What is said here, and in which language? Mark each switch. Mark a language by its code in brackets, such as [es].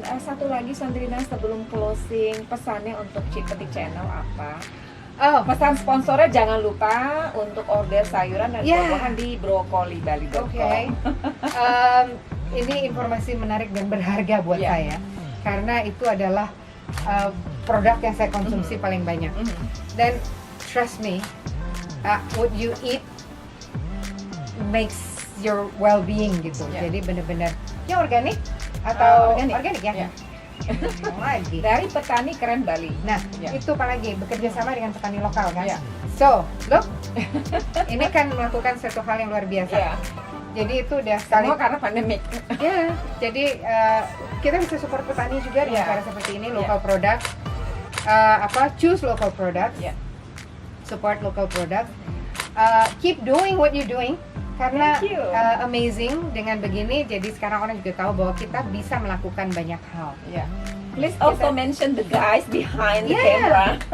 [id] Dan satu lagi Sandrina, sebelum closing, pesannya untuk Cik Petit Channel apa? Oh, Pesan sponsornya jangan lupa untuk order sayuran dan buah-buahan di brokolibali.com. Oke. Ini informasi menarik dan berharga buat saya karena itu adalah produk yang saya konsumsi paling banyak. Dan [en] trust me, what you eat makes your well-being [id] gitu. Jadi benar-benar ya organik atau organik ya. Lagi Dari petani keren Bali. Nah, itu apalagi bekerja sama dengan petani lokal kan. [en] So, look, [id] ini kan melakukan suatu hal yang luar biasa. Jadi itu udah semua karena pandemik. Ya, jadi kita bisa support petani juga dengan cara seperti ini, [en] local product. Choose local products. Support local product. Keep doing what you're doing. [id] Karena amazing dengan begini, jadi sekarang orang juga tahu bahwa kita bisa melakukan banyak hal. [en] Please also mention the guys behind the camera.